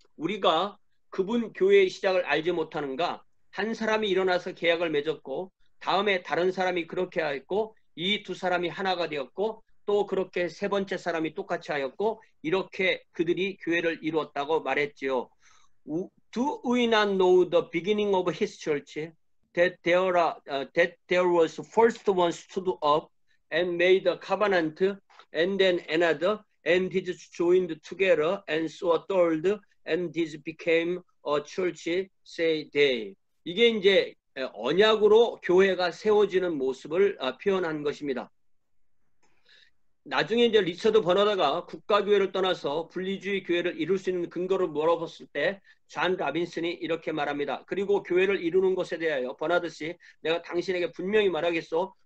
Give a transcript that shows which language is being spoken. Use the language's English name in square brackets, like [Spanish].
[Korean] 우리가 그분 교회의 시작을 알지 못하는가? 한 사람이 일어나서 계약을 맺었고 다음에 다른 사람이 그렇게 하였고 이 두 사람이 하나가 되었고 또 그렇게 세 번째 사람이 똑같이 하였고 이렇게 그들이 교회를 이루었다고 말했지요. [English] Do we not know the beginning of his church? That there was first one stood up and made a covenant, and then another, and these joined together, and so a third, and this became a church, say they. [Korean] 이게 이제 언약으로 교회가 세워지는 모습을 표현한 것입니다. 나중에 이제 리처드 버나드가 국가교회를 떠나서 분리주의 교회를 이룰 수 있는 근거를 물어봤을 때 존 라빈슨이 이렇게 말합니다. 그리고 교회를 이루는 것에 대하여 버나드 씨, 내가 당신에게 분명히 말하겠소.